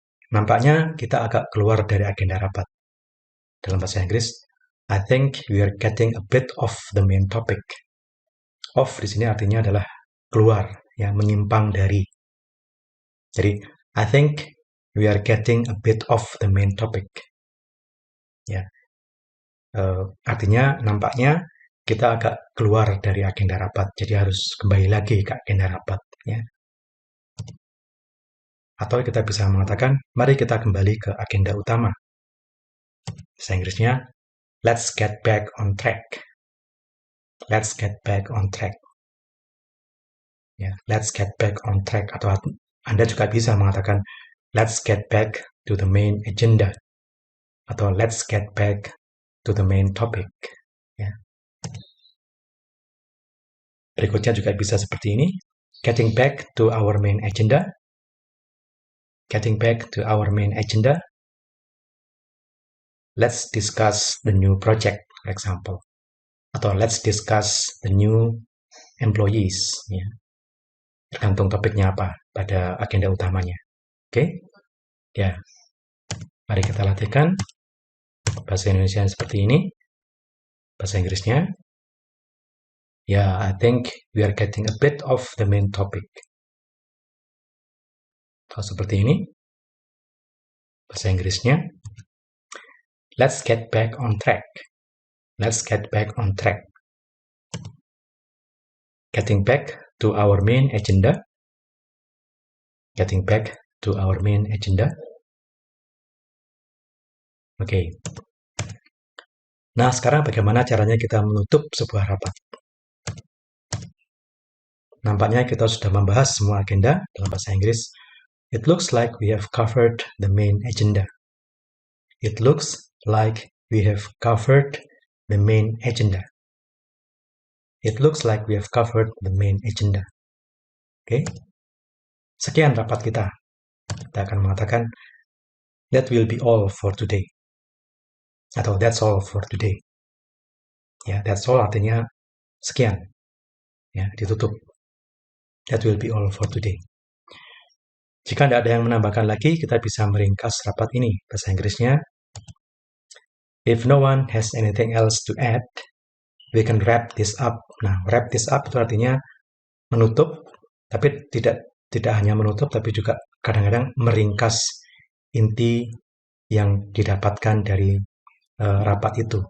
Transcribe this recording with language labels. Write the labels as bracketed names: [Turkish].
[Indonesian] Nampaknya kita agak keluar dari agenda rapat. Dalam bahasa Inggris, [English] I think we are getting a bit off the main topic. [Indonesian] Off di sini artinya adalah keluar, ya, menyimpang dari. Jadi, [English] I think we are getting a bit off the main topic. [Indonesian] Ya, artinya nampaknya kita agak keluar dari agenda rapat, jadi harus kembali lagi ke agenda rapat. Ya. Atau kita bisa mengatakan, mari kita kembali ke agenda utama. Bahasa Inggrisnya, [English] let's get back on track. Let's get back on track. Ya, let's get back on track. [Indonesian] Atau Anda juga bisa mengatakan, [English] let's get back to the main agenda. [Indonesian] Atau [English] let's get back to the main topic. [Indonesian] Ya. Berikutnya juga bisa seperti ini. [English] Getting back to our main agenda. Getting back to our main agenda. Let's discuss the new project, for example. [Indonesian] Atau [English] let's discuss the new employees. Ya. [Indonesian] Tergantung topiknya apa pada agenda utamanya. Oke? Ya. Mari kita latihkan. Bahasa Indonesia seperti ini. Bahasa Inggrisnya. [English] Yeah, I think we are getting a bit off the main topic. Atau seperti ini. [Indonesian] Bahasa Inggrisnya. [English] Let's get back on track. Let's get back on track. Getting back to our main agenda. Getting back to our main agenda. [Indonesian] Oke. Nah, sekarang bagaimana caranya kita menutup sebuah rapat? Nampaknya kita sudah membahas semua agenda dalam bahasa Inggris. [English] It looks like we have covered the main agenda. It looks like we have covered the main agenda. It looks like we have covered the main agenda. Oke. [Indonesian] Sekian rapat kita. Kita akan mengatakan [English] that will be all for today. [Indonesian] Atau [English] that's all for today. [Indonesian] Ya, [English] that's all [Indonesian] artinya sekian. Ya, ditutup. [English] That will be all for today. [Indonesian] Jika tidak ada yang menambahkan lagi, kita bisa meringkas rapat ini. Bahasa Inggrisnya, [English] if no one has anything else to add, we can wrap this up. Nah, wrap this up [Indonesian] itu artinya menutup Tapi tidak hanya menutup, tapi juga kadang-kadang meringkas inti yang didapatkan dari rapat itu.